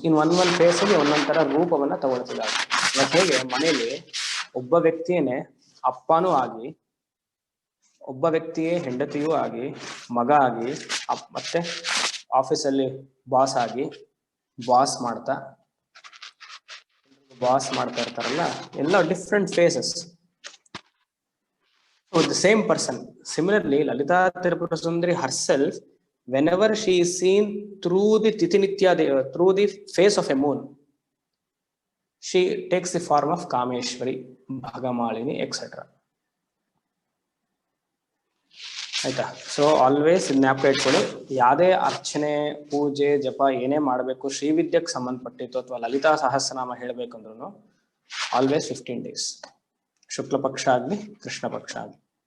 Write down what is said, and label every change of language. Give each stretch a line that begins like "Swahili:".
English: in one face
Kannada: ಅಲ್ಲಿ ಒಂದೊಂದ್ ತರ ರೂಪವನ್ನ ತಗೊಳ್ತಿದ್ದಾರೆ. ಹೇಗೆ ಮನೆಯಲ್ಲಿ ಒಬ್ಬ ವ್ಯಕ್ತಿಯೇ ಅಪ್ಪನೂ ಆಗಿ, ಒಬ್ಬ ವ್ಯಕ್ತಿಯೇ ಹೆಂಡತಿಯೂ ಆಗಿ, ಮಗ ಆಗಿ, ಮತ್ತೆ ಆಫೀಸಲ್ಲಿ ಬಾಸ್ ಆಗಿ ಬಾಸ್ ಮಾಡ್ತಾ ಇರ್ತಾರಲ್ಲ, ಎಲ್ಲ
English: Different faces of the same person. Similarly, Lalita Tirupura Sundari herself, whenever she is seen through the Titinitya, through the face of a moon, she takes the form of Kameshwari, Bhagamalini, etc.
Kannada: ಆಯ್ತಾ? So always ಜ್ಞಾಪಕ ಇಟ್ಕೊಳ್ಳಿ, ಯಾವುದೇ ಅರ್ಚನೆ, ಪೂಜೆ, ಜಪ ಏನೇ ಮಾಡಬೇಕು ಶ್ರೀವಿದ್ಯಕ್ಕೆ ಸಂಬಂಧಪಟ್ಟಿತ್ತು ಅಥವಾ ಲಲಿತಾ ಸಹಸ್ರನಾಮ ಹೇಳಬೇಕಂದ್ರೂ ಆಲ್ವೇಸ್
English: 15 days,
Kannada: ಶುಕ್ಲ ಪಕ್ಷ ಆಗ್ಲಿ ಕೃಷ್ಣ ಪಕ್ಷ ಆಗ್ಲಿ.